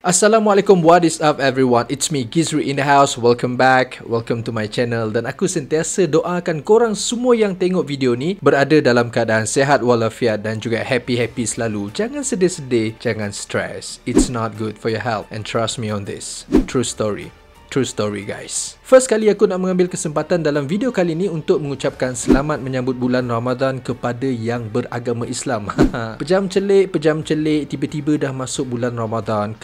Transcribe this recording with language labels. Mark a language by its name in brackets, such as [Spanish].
[English] Assalamualaikum, what is up everyone? It's me Gizri in the house. Welcome back, welcome to my channel. [Malay] Dan aku sentiasa doakan korang semua yang tengok video ni berada dalam keadaan sehat walafiat dan juga happy-happy selalu. Jangan sedih-sedih, jangan stress. [English] It's not good for your health, and trust me on this. True story guys. [Malay] First kali aku nak mengambil kesempatan dalam video kali ni untuk mengucapkan selamat menyambut bulan Ramadan kepada yang beragama Islam. Pejam celik, tiba-tiba dah masuk bulan Ramadan.